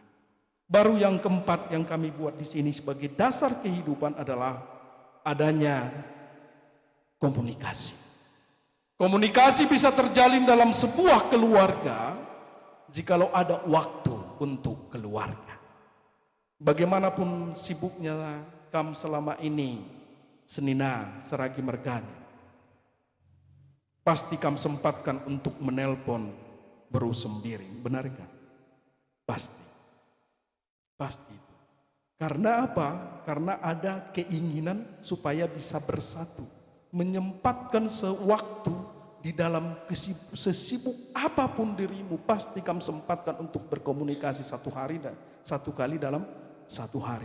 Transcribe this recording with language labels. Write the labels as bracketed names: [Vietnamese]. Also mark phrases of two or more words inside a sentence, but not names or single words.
[Indonesian] Baru yang keempat yang kami buat di sini sebagai dasar kehidupan adalah adanya komunikasi. Komunikasi bisa terjalin dalam sebuah keluarga jikalau ada waktu untuk keluarga. Bagaimanapun sibuknya kam selama ini, [Batak Karo] senina seragi mergani, [Indonesian] pasti kam sempatkan untuk menelpon beru sendiri, benar enggak? Pasti itu. Karena apa? Karena ada keinginan supaya bisa bersatu, menyempatkan sewaktu di dalam sesibuk apapun dirimu, pasti kam sempatkan untuk berkomunikasi satu kali dalam satu hari.